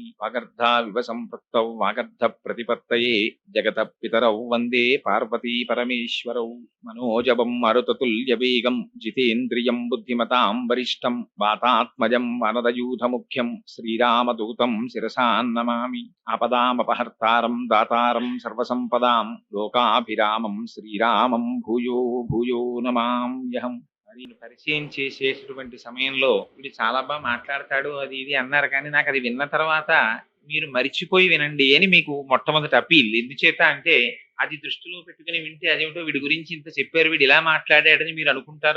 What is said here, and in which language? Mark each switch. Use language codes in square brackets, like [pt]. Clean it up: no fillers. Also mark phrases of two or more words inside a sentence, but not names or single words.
[sa] वागर्धाविव सम्पृक्तौ वागर्धप्रतिपत्तये जगतः पितरौ वन्दे पार्वती परमेश्वरौ। मनोजवं मरुततुल्यवेगं जितेन्द्रियं बुद्धिमतां वरिष्ठं वातात्मजं वनदयूथमुख्यं श्रीरामदूतं शिरसा नमामि। आपदामपहर्तारं दातारं सर्वसंपदां लोकाभिरामं శ్రీరామం భూయో భూయో నమామ్యహం. [te] మరి పరిచయం చేసేటువంటి సమయంలో వీడు చాలా బాగా మాట్లాడతాడు అది ఇది అన్నారు, కానీ నాకు అది విన్న తర్వాత మీరు మరిచిపోయి వినండి అని మీకు మొట్టమొదటి అపీల్. ఎందుచేత అంటే అది దృష్టిలో పెట్టుకుని వింటే అదేమిటో వీడి గురించి ఇంత చెప్పారు, వీడు ఇలా మాట్లాడాడని మీరు అనుకుంటారు.